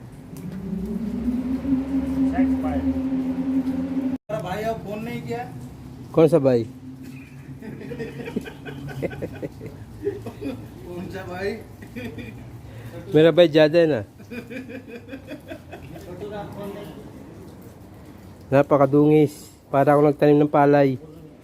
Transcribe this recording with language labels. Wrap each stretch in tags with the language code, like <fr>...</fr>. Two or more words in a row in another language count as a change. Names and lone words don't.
<en>Next file.</en> <hi>मेरा भाई अब फोन नहीं किया। कौन सा भाई कौन सा भाई? मेरा भाई ज्यादा है ना</hi> <tl>napakadungis para ako nagtanim ng palay</tl>